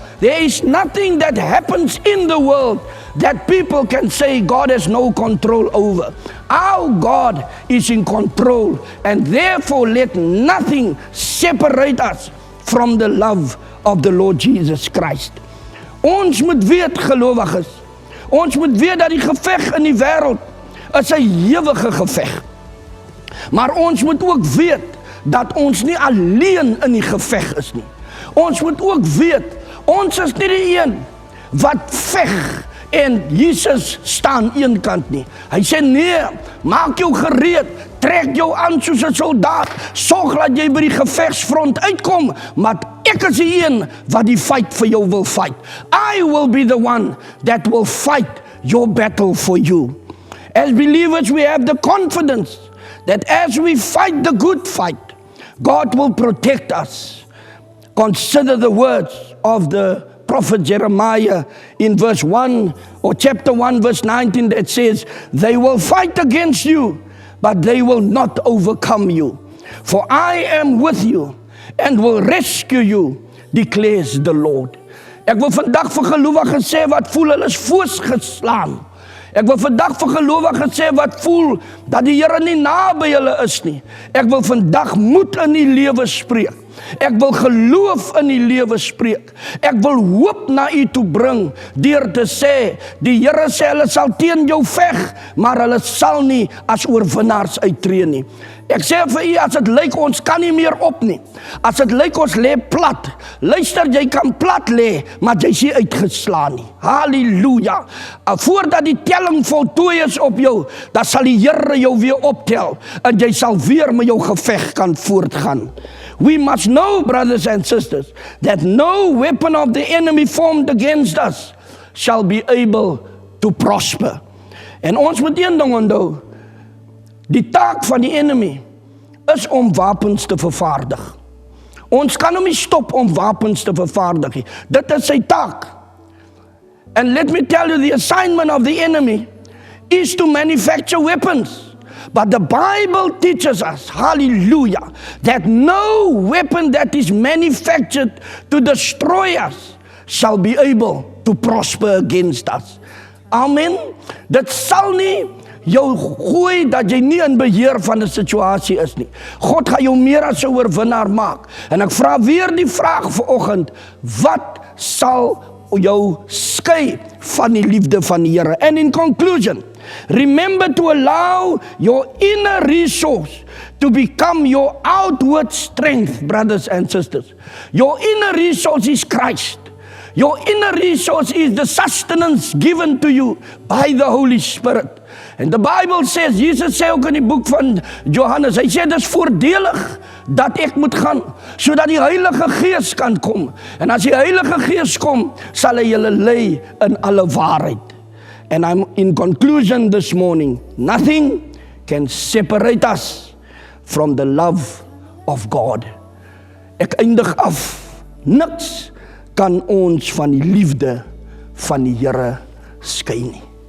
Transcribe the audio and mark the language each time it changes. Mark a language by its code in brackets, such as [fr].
[en] There is nothing that happens in the world that people can say God has no control over. Our God is in control, and therefore let nothing separate us from the love of the Lord Jesus Christ. [af] Ons moet weet, gelowiges, ons moet weet dat die geveg in die wêreld is 'n ewige geveg. Maar ons moet ook weet dat ons nie alleen in die geveg is nie. Ons moet ook weet, ons is nie die een wat veg en Jesus staan een kant nie. Hy sê nee, maak jou gereed, trek jou aan soos 'n soldaat, sorg dat jy by die gevegsfront uitkom, maar ek is die een wat die fight vir jou wil fight. [en] I will be the one that will fight your battle for you. As believers, we have the confidence that as we fight the good fight, God will protect us. Consider the words of the prophet Jeremiah in verse 1 or chapter 1 verse 19 that says, they will fight against you, but they will not overcome you. For I am with you and will rescue you, declares the Lord. [af] Ek wil vandag vir gelowiges sê wat voel hulle is voorsgeslaan. Ek wil vandag vir gelowiges sê wat voel dat die Here nie naby hulle is nie. Ek wil vandag moed in die lewe spreek. Ek wil geloof in die lewe spreek. Ek wil hoop na u toe bring deur te sê, die Here sê hulle sal teen jou veg, maar hulle sal nie as oorwinnaars uittreë nie. Ek sê vir u, as dit lyk ons kan nie meer op nie, as dit lyk ons lê plat, luister, jy kan plat lê, maar jy is nie uitgeslaan nie. Halleluja. Voordat die telling voltooi is op jou, dan sal die Here jou weer optel, en jy sal weer met jou geveg kan voortgaan. [en] We must know, brothers and sisters, that no weapon of the enemy formed against us shall be able to prosper. [af] En ons moet een ding onthou, die taak van die enemy is om wapens te vervaardig. Ons kan hom nie stop om wapens te vervaardig nie. Dit is sy taak. [en] And let me tell you, the assignment of the enemy is to manufacture weapons. But the Bible teaches us, hallelujah, that no weapon that is manufactured to destroy us shall be able to prosper against us. Amen. [af] Dit sal nie jou gooi dat jy nie in beheer van 'n situasie is nie. God gaan jou meer as 'n oorwinnaar maak. En ek vra weer die vraag vanoggend, wat sal jou skei van die liefde van die Here? [en] And in conclusion, remember to allow your inner resource to become your outward strength, brothers and sisters. Your inner resource is Christ. Your inner resource is the sustenance given to you by the Holy Spirit. And the Bible says, [af] Jesus sê ook in die boek van Johannes, hy sê, dis voordelig dat ek moet gaan, sodat die Heilige Gees kan kom. En as die Heilige Gees kom, sal hy julle lei in alle waarheid. [en] And I'm in conclusion this morning, nothing can separate us from the love of God. [af] Ek eindig af, niks kan ons van die liefde van die Here skei nie.